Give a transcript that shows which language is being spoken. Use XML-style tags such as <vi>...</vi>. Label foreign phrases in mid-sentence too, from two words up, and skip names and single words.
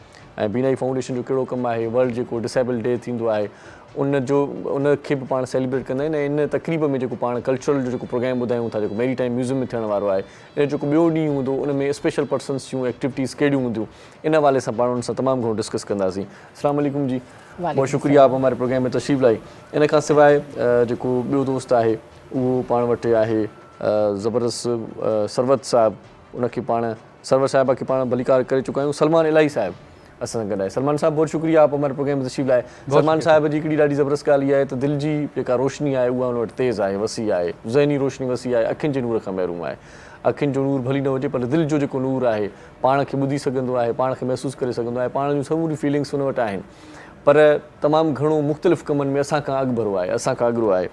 <sd>ऐं बीनाई फाउंडेशन जो कहिड़ो कमु आहे, वर्ल्ड जेको</sd> <en>disable day</en> <sd>थींदो आहे उनखे बि पाण सेलिब्रेट कंदा आहिनि। ऐं इन तक़रीब में जेको पाण कल्चरल जो जेको प्रोग्राम ॿुधायूं था, जेको मेरी टाइम म्यूज़ियम में थियण वारो आहे, इन जेको ॿियो ॾींहुं हूंदो उन में</sd> <en>special persons</en> <sd>जूं एक्टिविटीज़ कहिड़ियूं हूंदियूं, इन हवाले सां पाण उन सां तमामु घणो डिस्कस कंदासीं।</sd> <ar>السلام عليكم जी,</ar> <ur>بہت شکریہ آپ ہمارے پروگرام میں تشریف لائی.</ur> <sd>इन खां सवाइ जेको ॿियो दोस्त आहे उहो पाण वटि आहे ज़बरदस्त सरवत साहिबु। उनखे पाण सरवत साहिबा खे पाण भलीकार करे चुका आहियूं। सलमान इलाही साहिबु असां सां गॾु आहे। सलमान साहिबु</sd> <ur>بہت شکریہ آپ ہمارے پروگرام میں تشریف لائے.</ur> <sd>सलमान साहिब जी हिकिड़ी ॾाढी ज़बरदस्त ॻाल्हि इहा आहे त दिलि जी जेका रोशनी आहे उहा उन वटि तेज़ आहे, वसी आहे, ज़हनी रोशनी वसी आहे, अखियुनि जे नूर खां महिरूम आहे। अखियुनि जो नूर भली न हुजे पर दिलि जो जेको नूर आहे, पाण खे ॿुधी सघंदो आहे, पाण खे महसूसु करे सघंदो आहे, पाण जूं समूरी फीलिंग्स उन वटि आहिनि, पर तमामु घणो मुख़्तलिफ़ कमनि में असां खां अॻिभरो आहे, असां खां अॻिरो आहे।</sd>